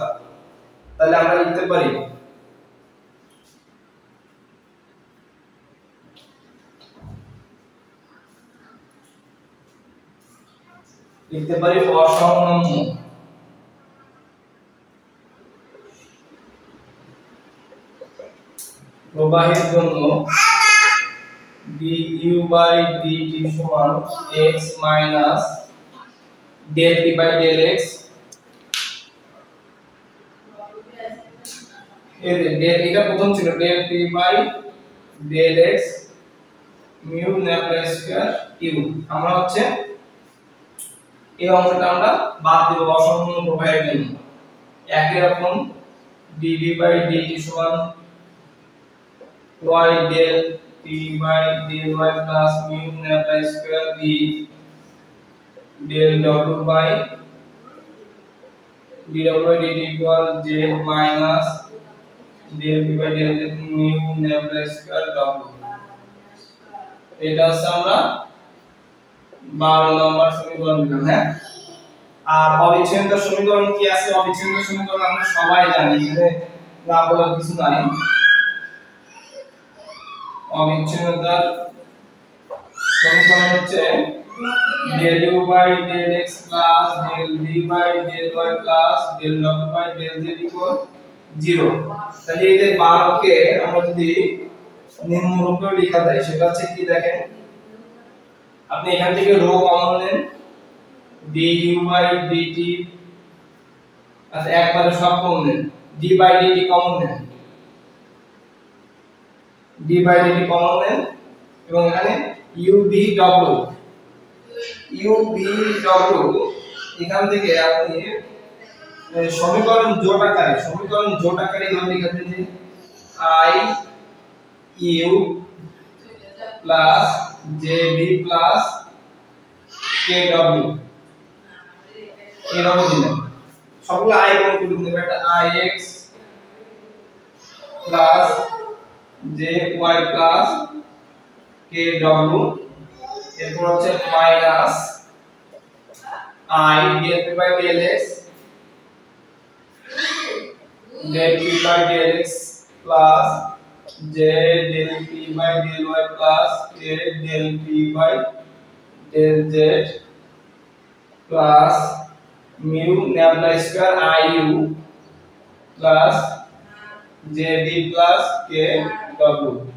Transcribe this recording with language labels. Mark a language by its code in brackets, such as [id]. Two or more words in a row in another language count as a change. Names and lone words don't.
[bn] তাহলে আমরা লিখতে পারি অসমনাম্য প্রবাহের জন্য du/dt সমান x মাইনাস del p/del x, এটা প্রথম ছিল del p/del x mu Laplace স্কয়ার u। আমরা হচ্ছে এই অংশটা আমরা বাদ দেব অসমনাম্য প্রবাহের জন্য। একই রকম dv/dt সমান y del p/dy [en] plus mu Laplace [bn] স্কয়ার v del w/dt [en] equal j minus [bn] del p/del z mu Laplace স্কয়ার w। এটা হচ্ছে আমরা 12 নম্বর সমীকরণ দিলাম। হ্যাঁ, আর অবিচ্ছিন্নতার সমীকরণ কি আছে? অবিচ্ছিন্নতার সমীকরণ আমরা সবাই জানি, এখানে না বলার কিছু নাই। অবিচ্ছিন্নতার সমীকরণ হচ্ছে [en] del u/del x plus del v/del y plus del w/del z equal 0। [bn] তাহলে এই যে 12 কে আমরা যদি নিম্নরূপে লেখা যায় সেটা হচ্ছে কি দেখেন, আপনি এখান থেকে রো কমন নেন du/dt, আচ্ছা একবারে সব কমন নেন, d/dt কমন নেন, d/dt কমন নেন এবং এখানে u/w এখান থেকে আপনি সমীকরণ জোট আকারে এভাবে লিখতে যে [en] i u plus jv plus kw [bn] এরকম দিলেন। সবগুলো i গুণ করে দিবেন, এটা [en] ix plus jy plus kw, [bn] এরপর হচ্ছে মাইনাস [en] i del p/del x del p/del x plus j del p/del y plus k del p/del z plus mu Laplace স্কয়ার iu plus jv plus kw।